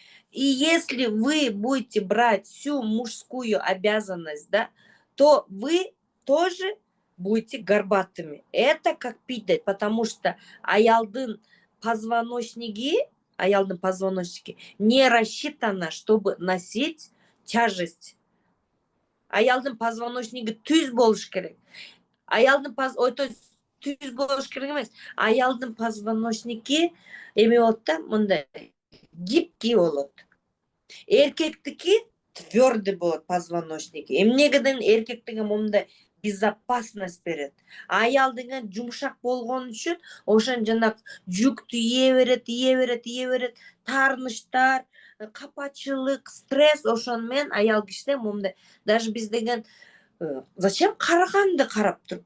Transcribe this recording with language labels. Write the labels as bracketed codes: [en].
[ru] И если вы будете брать всю мужскую обязанность, да, то вы тоже будете горбатыми. Это как пить, потому что аялдын позвоночники не рассчитано, чтобы носить тяжесть. [ky] Аялдын позвоночниги түз болуш керек. То есть түз болуш керек емес. Аялдын позвоночники эме болот да, мындай гибкий болот. Эркектики твердый болот позвоночники. Эмнегеден эркектиге мындай безопасность берет. Аялдыгы жумшак болгон үчүн ошон жанак жүктү ие берет, таарынычтар, капачылык, стресс ошон менен аял кишиде мындай даже биз деген зачем караганды карап туруп?